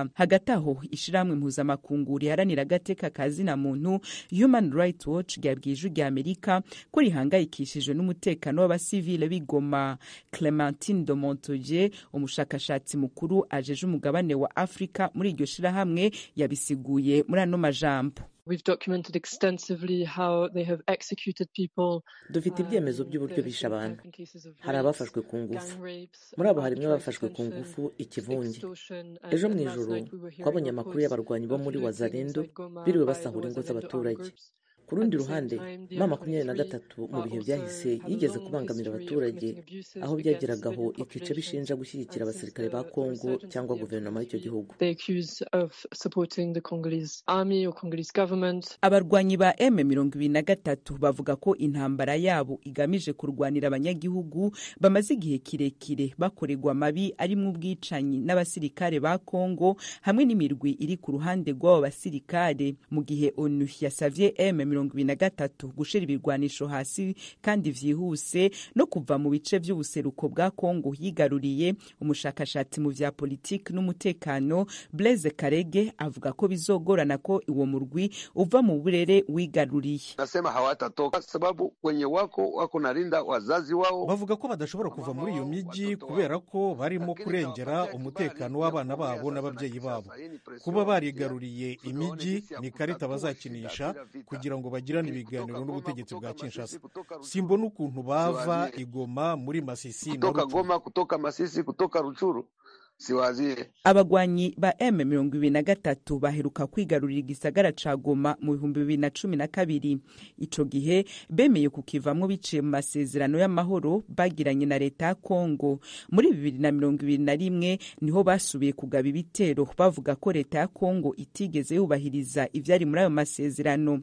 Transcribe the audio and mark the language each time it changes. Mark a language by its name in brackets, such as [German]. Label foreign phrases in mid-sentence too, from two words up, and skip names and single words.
[Rundi] Hagati aho ishiramwe mpuzamakungu riharanira agateka kazina muntu Human Rights Watch ryabwiye ijwi ry'Amerika ko rihangayikishijwe n'umutekano w'abasivile b'Igoma. Clementine de Montoye, umushakashatsi mukuru ajeje umugabane wa Afrika muri iryo shirahamwe, yabisiguye muri ano majambo: [English] We've documented extensively how they have executed people. [Kinyarwanda] Dufite ibyemezo by'uburyo bishe abantu. Hari abafashwe ku ngufu. Muri abo harimo abafashwe ku ngufu ikivunge. Ejo mu ijoro twabonye amakuru y'abarwanyi bo muri Wazalendo biriwe basahura ingo z'abaturage. ku rundi ruhande M23 mu bihe byahise yigeze kubangamira abaturage aho byageragaho ikica bishinja gushyigikira abasirikare ba Kongo cyangwa guverinoma y'icyo gihugu. [Rundi] Abarwanyi ba M23 bavuga ko intambara yabo igamije kurwanira abanyagihugu bamaze igihe kirekire bakorerwa mabi arimo ubwicanyi n'abasirikare ba Kongo hamwe n'imirwi iri ku ruhande rw'abo basirikare, mu gihe ONU yasavye M23 gushira ibirwanisho hasi kandi vyihuse no kuva mu bice by'ubuseruko bwa Kongo yigaruriye. Umushakashatsi mu vya politiki n'umutekano Blaise Karege avuga ko bizogorana ko uwo murwi uva mu burere wigaruriye. [Swahili] Nasema hawatatoka sababu wenye wako narinda wazazi wao. [Kinyarwanda] Bavuga ko badashobora kuva muri iyo miji kubera ko barimo kurengera umutekano w'abana babo n'ababyeyi babo. Kuba barigaruriye imiji ni karita bazakinisha kugira ngo bagirane ibiganiro n'ubutegetsi bwa Kinshasa. Simbona ukuntu bava igoma muri Masisi [Swahili] kutoka Goma, kutoka Masisi, kutoka Ruchuru. Siwazie. [Rundi] Abagwanyi ba M23 baheruka kwigarurira igisagara ca Goma mu 2012. Ico gihe bemeye kukivamwo biciye mu masezerano y'amahoro bagiranye na leta ya Kongo. Muri 2021 niho basubiye kugaba ibitero bavuga ko leta ya Kongo itigeze yubahiriza ivyari muri ayo masezerano.